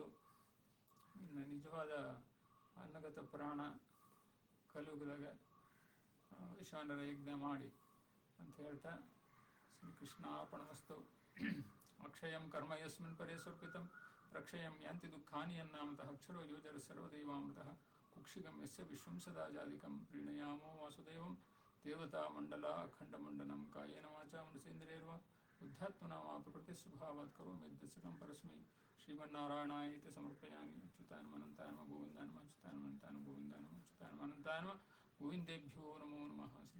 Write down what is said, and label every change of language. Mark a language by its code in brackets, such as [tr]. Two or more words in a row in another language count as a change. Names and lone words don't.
[kn] ಇನ್ನು ನಿಜವಾದ ಅನ್ನಗತ ಪ್ರಾಣ ಕಲಿಯುಗದಾಗ ವಿಶ್ವಾನರ ಯಜ್ಞ ಮಾಡಿ ಅಂತ ಹೇಳ್ತಾ [sa] ಶ್ರೀಕೃಷ್ಣ ಅರ್ಪಣಮಸ್ತು. ಅಕ್ಷಯಂ ಕರ್ಮ ಯಸ್ಮಿನ್ ಪರೇ ಸ್ವರ್ಪಿತಂ ರಕ್ಷಯಂ ಯಾಂತಿ ದುಃಖಾನಿ ಅನ್ನಾಮತಃ ಅಕ್ಷರೋ ಯೋಜರ ಸರ್ವದೈವಾಮೃತಃ ಕುಕ್ಷಿಗಂ ಯಸ್ಯ ವಿಶ್ವಂ ಸದಾ ಜಾಲಿಕಂ ಪ್ರೀಣಯಾಮೋ ವಾಸುದೇವಂ ದೇವತಾ ಮಂಡಲ ಅಖಂಡಮಂಡನಂ ಕಾಯೇನ ವಾಚಾ ಮನಸೇಂದ್ರಿಯರ್ವಾ ಬುದ್ಧಾತ್ಮನಾ ವಾ ಪ್ರಕೃತಿ ಸ್ವಭಾವಾತ್ ಕರೋಮಿ ಯದ್ಯಸ್ಸಕಂ ಪರಸ್ಮೈ ಶ್ರೀಮನ್ನಾರಾಯಣಾಯೇತಿ ಸಮರ್ಪಯಾಮಿ. ಅಚ್ಯುತಾನಮನಂತಾನಮ ಗೋವಿಂದಾನಮ ಅಚ್ಯುತಾನಮನಂತಾನಮ ಗೋವಿಂದಾನಮ ಅಚ್ಯುತಾನಮನಂತಾನಮ ಗೋವಿಂದೇಭ್ಯೋ ನಮೋ ನಮಃ.